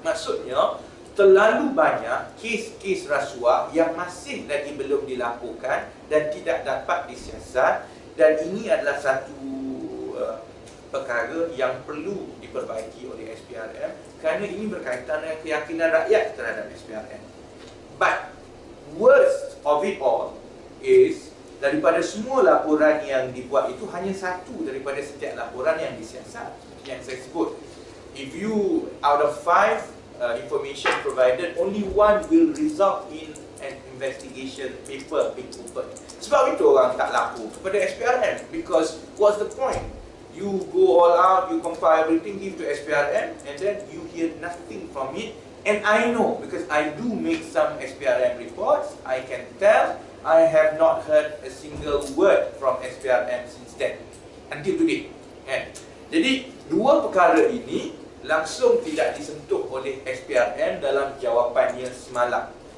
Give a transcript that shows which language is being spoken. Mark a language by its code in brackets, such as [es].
[ms] Maksudnya, terlalu banyak kes-kes rasuah yang masih lagi belum dilaporkan dan tidak dapat disiasat, dan ini adalah satu perkara yang perlu diperbaiki oleh SPRM kerana ini berkaitan dengan keyakinan rakyat terhadap SPRM. [en] But worst of it all is, [ms] daripada semua laporan yang dibuat itu, hanya satu daripada setiap laporan yang disiasat, yang saya sebut. [en] If you, out of 5 information provided, only 1 will result in an investigation paper being opened. Sebab itu orang tak lapor kepada SPRM, because what's the point? You go all out, you compile everything, give to SPRM, and then you hear nothing from it. And I know, because I do make some SPRM reports, I can tell I have not heard a single word from SPRM since then, until today. [ms] Jadi, dua perkara ini langsung tidak disentuh oleh SPRM dalam jawapannya semalam.